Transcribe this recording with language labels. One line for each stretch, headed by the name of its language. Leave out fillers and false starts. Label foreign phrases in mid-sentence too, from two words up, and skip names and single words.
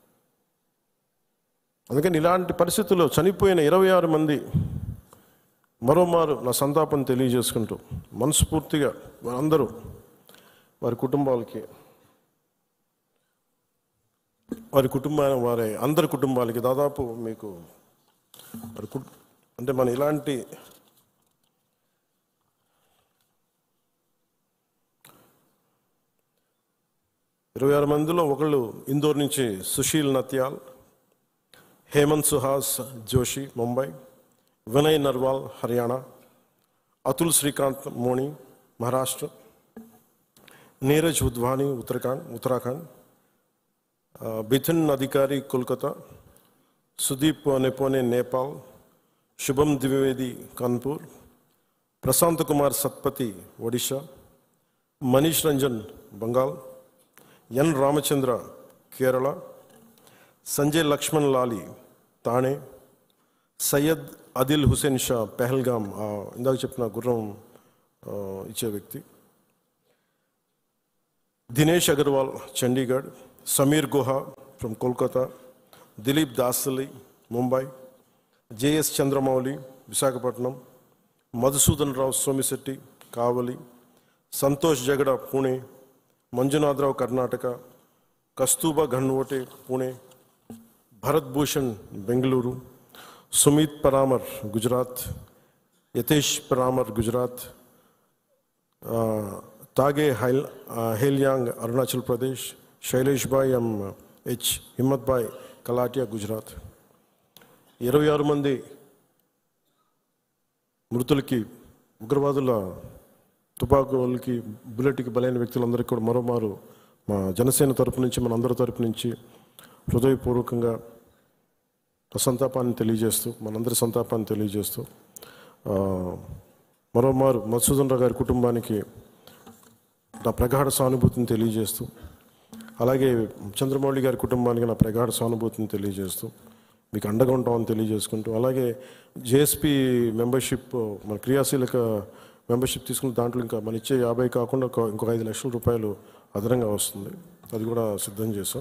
Telugu: అందుకని ఇలాంటి పరిస్థితుల్లో చనిపోయిన 26 మంది మరోమారు నా సంతాపం తెలియజేసుకుంటూ మనస్ఫూర్తిగా వారందరూ వారి అందరి కుటుంబాలకి దాదాపు మీకు అంటే మన ఇలాంటి ఇరవై 26 మందిలో ఒకళ్ళు ఇందోర్ నుంచి సుశీల్ నత్యాల్, हेमंत सुहास जोशी मुंबई, विनय नरवाल हरियाणा, अतुल श्रीकांत मोनी महाराष्ट्र, नीरज उद्वानी उत्तराखंड, बिथिन अधिकारी कोलकाता, सुदीप नेपोने नेपाल, शुभम द्विवेदी कानपुर, प्रशांत कुमार सत्पति ओडिशा, मनीष रंजन बंगाल, एन रामचंद्र केरला, संजय लक्ष्मण लाली తానే, సయ్యద్ అదిల్ హుసేన్ షా పెహల్గాం, ఇందాక చెప్పిన గుర్రం ఇచ్చే వ్యక్తి, దినేష్ అగర్వాల్ చండీగఢ్, సమీర్ గుహా ఫ్రమ్ కోల్కతా, దిలీప్ దాసలి ముంబై, జేఎస్ చంద్రమౌళి విశాఖపట్నం, మధుసూదన్ రావు సోమిశెట్టి కావలి, సంతోష్ జగడ పూణే, మంజునాథరావు కర్ణాటక, కస్తూబా ఘన్వోటే పూణే, भरत भूषण बेंगलुरु, सुमित परामर गुजरात, यतेश परामर गुजरात, तागे हेलियांग अरुणाचल प्रदेश, शैलेश भाई एच हिम्मत भाई कलाटिया गुजरात. 26 మంది మృతులకి, ఉగ్రవాదుల తుపాకులకి, బుల్లెట్కి బలైన వ్యక్తులందరికీ కూడా మరోమారు మా జనసేన తరపు నుంచి, మన అందరి తరపు నుంచి హృదయపూర్వకంగా మనందరి సంతాపాన్ని తెలియజేస్తూ మరోమారు మధుసూదన్ రావు గారి కుటుంబానికి నా ప్రగాఢ సానుభూతిని తెలియజేస్తూ, అలాగే చంద్రమౌళి గారి కుటుంబానికి నా ప్రగాఢ సానుభూతిని తెలియజేస్తూ, మీకు అండగా ఉంటామని తెలియజేసుకుంటూ, అలాగే జేఎస్పీ మెంబర్షిప్, మన క్రియాశీలక మెంబర్షిప్ తీసుకున్న దాంట్లో ఇంకా మన ఇచ్చే 50 కాకుండా ఇంకొక 5 లక్షల రూపాయలు అదనంగా వస్తుంది, అది కూడా సిద్ధం చేసాం.